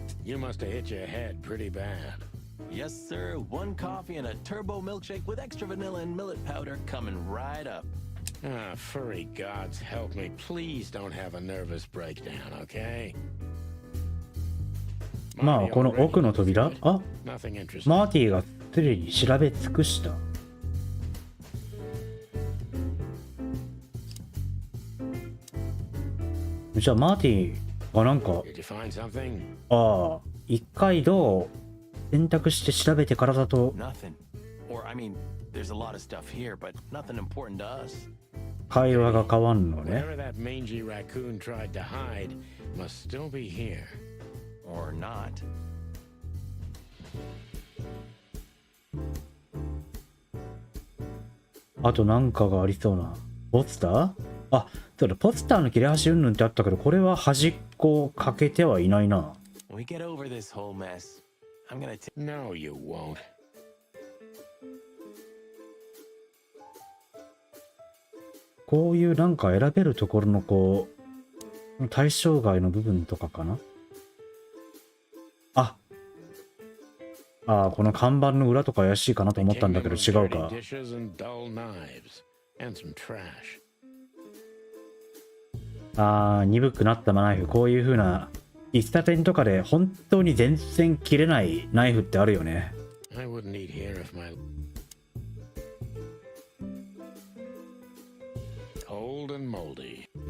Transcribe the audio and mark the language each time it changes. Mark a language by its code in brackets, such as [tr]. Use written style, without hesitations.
[en] You must have hit your head pretty bad. Yes, sir. One coffee and a turbo milkshake with extra vanilla and millet powder coming right up. Ah, furry gods help me. Please don't have a nervous breakdown, okay? [ja] まあこの奥の扉、あ、 [en] Nothing interesting. [ja] マーティがすでに調べ尽くした。じゃあマーティがなんか、 [en] Did you find something? [ja] ああ、一回どう選択して調べてからだと [en] Nothing. Or, I mean, there's a lot of stuff here, but nothing important to us. [ja] 会話が変わんのね。 [en] Whatever that mangy raccoon tried to hide must still be here. Or not. [ja] あとなんかがありそうな。ポスター？あ、そうだ、ポスターの切れ端うんぬんってあったけど、これは端っこかけてはいないな。 [en] When we get over this whole mess, I'm gonna take. No, you won't. [ja] こういうなんか選べるところのこう、対象外の部分とかかな。あ、ああ、この看板の裏とか怪しいかなと思ったんだけど違うか。 [en] Dishes and dull knives and some trash. [ja] ああ、鈍くなったナイフ、こういう風な喫茶店とかで本当に全然切れないナイフってあるよね。 [en] I wouldn't eat here if my old and moldy.